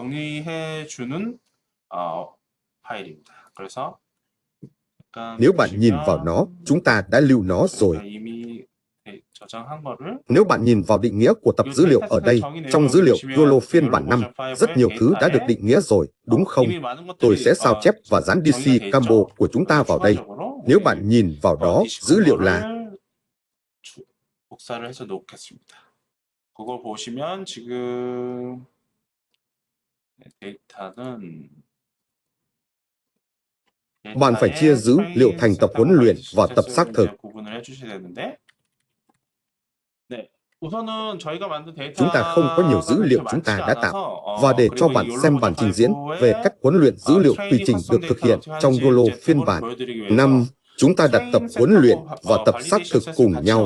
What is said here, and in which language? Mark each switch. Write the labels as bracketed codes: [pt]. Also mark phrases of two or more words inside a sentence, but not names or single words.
[vi] Nếu bạn nhìn vào nó, chúng ta đã lưu nó rồi. Nếu bạn nhìn vào định nghĩa của tập dữ liệu ở đây, trong dữ liệu YOLO phiên bản 5, rất nhiều thứ đã được định nghĩa rồi, đúng không? Tôi sẽ sao chép và dán DC Combo của chúng ta vào đây. Nếu bạn nhìn vào đó, dữ liệu là [ko] 그걸 보시면 지금 데이터는 [vi] bạn phải chia dữ liệu thành tập huấn luyện và tập xác thực. Chúng ta không có nhiều dữ liệu chúng ta đã tạo, và để cho bạn xem bản trình diễn về cách huấn luyện dữ liệu tùy chỉnh được thực hiện trong YOLO phiên bản 5, chúng ta đặt tập huấn luyện và tập xác thực cùng nhau.